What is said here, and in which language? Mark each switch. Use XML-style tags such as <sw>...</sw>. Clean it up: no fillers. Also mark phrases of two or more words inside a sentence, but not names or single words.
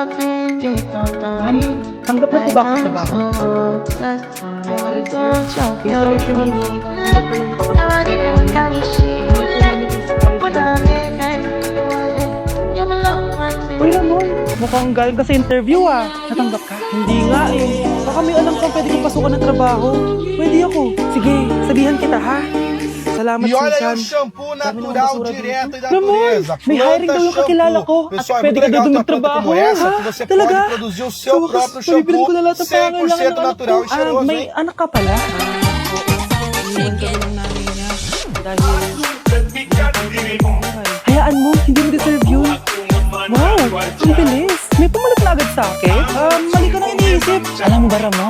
<tl>Tanggap na ito ba ako sa bako? Uy, Ramon, mukhang galing ka sa interview, ah. Natanggap ka? Hindi nga, eh. Baka may alam kang pwede kong pasukan ng trabaho. Pwede ako. Sige, sabihan kita, ha? Salamat,</tl> <pt>E olha aí o</pt> <tl>Susan.</tl> <pt>shampoo natural direto da</pt> <tl>Ramon,</tl> <pt>natureza.</pt> <tl>may hiring daw yung kakilala ko. At</tl> <pt>Pessoal, é</pt> <tl>pwede</tl> <pt>muito</pt> <tl>ka</tl> <pt>legal</pt> <tl>daw</tl> <pt>ter uma planta magtrabaho. como essa, que você</pt> <tl>Talaga?</tl> <pt>pode produzir o seu</pt> <tl>Sa wakas,</tl> <pt>próprio</pt> <tl>pabibilin</tl> <pt>shampoo</pt> <tl>ko na lahat ng pangangailangan</tl> <pt>100%</pt> <tl>ng anak</tl> <pt>natural</pt> <tl>ko.</tl> <pt>e cheiroso,</pt> <tl>May</tl> <pt>hein?</pt> <tl>anak ka pala? Iwan ka ng nanay niya. Dahil... Hayaan mo, hindi mo deserve yun. Wow, ang bilis. May pumalit na agad sa akin. Mali ka na iniisip. Alam mo ba, Ramon?</tl>